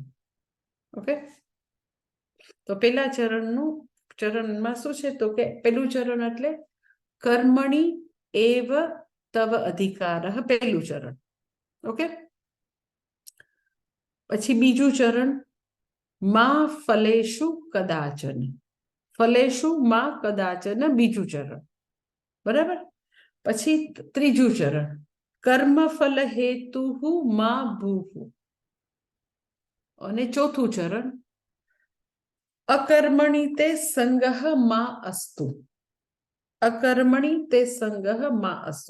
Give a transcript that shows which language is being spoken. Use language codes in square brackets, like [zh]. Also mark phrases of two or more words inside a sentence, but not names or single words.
[gu] ઓકે, તો પેલા ચરણમાં શું છે તો કે પેલું ચરણ એટલે [sa] कर्मण्येव तव अधिकारः, [gu] પહેલું ચરણ. ઓકે, પછી બીજું ચરણ [sa] मा फलेषु कदाचन, फलेषु मा कदाचन, [gu] બીજું ચરણ. બરાબર. પછી ત્રીજું ચરણ [sa] कर्म फल हेतु मा भूः, [gu] અને ચોથું ચરણ [sa] अकर्मणि ते सङ्गः मा अस्तु, अकर्मणि ते सङ्गः मा अस्तु.